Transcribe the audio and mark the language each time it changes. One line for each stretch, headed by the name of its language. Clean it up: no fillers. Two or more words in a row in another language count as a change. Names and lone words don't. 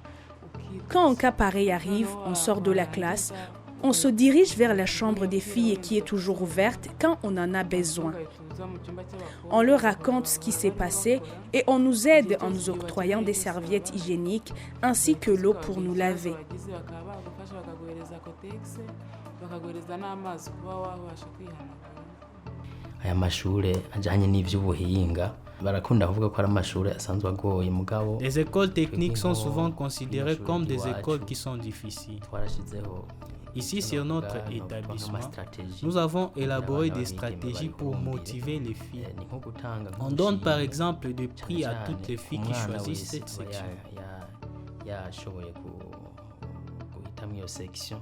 French: Quand un cas pareil arrive, on sort de la classe, on se dirige vers la chambre des filles qui est toujours ouverte quand on en a besoin. On leur raconte ce qui s'est passé et on nous aide en nous octroyant des serviettes hygiéniques ainsi que l'eau pour nous laver.
Rundi: Aya mashure ajanye n'ivy'ubuhinga barakunda kuvuga ko ari amashure asanzwe agoye mugabo.
French: Les écoles techniques sont souvent considérées comme des écoles qui sont difficiles. Ici, sur notre établissement, nous avons élaboré des stratégies pour motiver les filles. On donne par exemple des prix à toutes les filles qui choisissent cette section.